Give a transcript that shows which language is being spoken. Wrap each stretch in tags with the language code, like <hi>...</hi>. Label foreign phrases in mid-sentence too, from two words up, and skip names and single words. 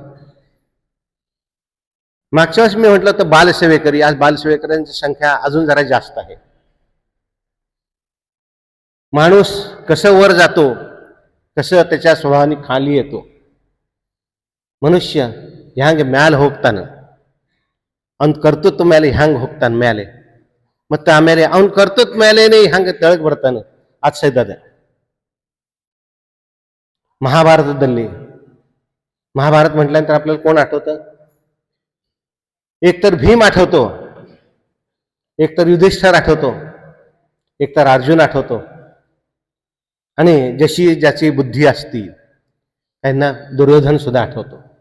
<mr>मागच्या वेळेस मी म्हटलं तर बालसेवेकरी, आज बालसेवेकऱ्यांची संख्या अजून जरा जास्त आहे. माणूस कसं वर जातो, कसं त्याच्या स्वभावाने खाली येतो.</mr> <kn>ಮನುಷ್ಯ ಹ್ಯಾಂಗ ಮ್ಯಾಲ ಹೋಗ್ತಾನೆ, ಅವ್ನ ಕರ್ತೃತ್ವ ಮೇಲೆ ಹ್ಯಾಂಗ ಹೋಗ್ತಾನೆ ಮೇಲೆ, ಮತ್ತೆ ಆಮೇಲೆ ಅವನ ಕರ್ತೃತ್ವ ಮೇಲೇನೆ ಹಂಗೆ ತೆಳಗೆ ಬರ್ತಾನೆ. ಆಚೆದದೆ ಮಹಾಭಾರತದಲ್ಲಿ,</kn> <mr>महाभारत म्हटल्यानंतर आपल्याला कोण आठवतं? एकतर भीम आठवतो, एकतर युधिष्ठिर आठवतो, एकतर अर्जुन आठवतो, आणि जशी ज्याची बुद्धी असती त्यांना दुर्योधन सुद्धा आठवतो.</mr>